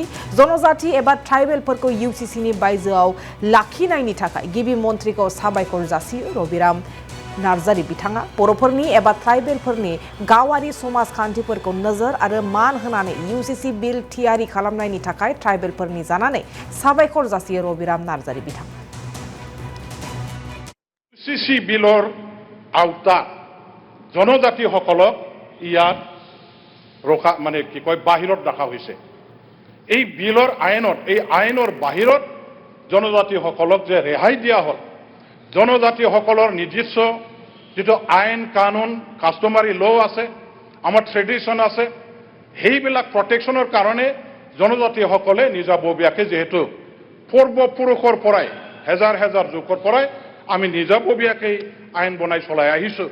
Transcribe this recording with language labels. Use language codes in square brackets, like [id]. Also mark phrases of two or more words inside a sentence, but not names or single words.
[brx] जनजाति एबा ट्राइबेलफोरखौ इउसिसिनि बायजोआव लाखिनायनि थाखाय गिबि मन्थ्रिखौ साबायखर जासियो रबिराम नार्जारि बिथाङा बर'फोरनि एबा ट्राइबेलफोरनि गावारि समाजखान्थिफोरखौ नोजोर आरो मान होनानै इउसिसि बिल थियारि खालामनायनि थाखाय ट्राइबेलफोरनि जानानै साबायखर जासियो रबिराम नार्जारि बिथाङा। [as] ইউচিসি বিলৰ আওতা জনজাতিসকলক ইয়াত ৰখা কি কয় বাহিৰত ৰাখা হৈছে। এই বিলৰ আইনৰ বাহিৰত জনজাতিসকলক যে ৰেহাই দিয়া হ'ল, জনজাতিসকলৰ নিজস্ব যেটো আইন কানুন [en] customary law [as] আছে, আমাৰ ট্ৰেডিশ্যন আছে, সেইবিলাক প্ৰটেকশ্যনৰ কাৰণে জনজাতিসকলে নিজাববীয়াকৈ যিহেতু পূৰ্বপুৰুষৰ পৰাই হেজাৰ হেজাৰ যুগৰ পৰাই আমি নিজাববীয়াকৈ আইন বনাই চলাই আহিছোঁ।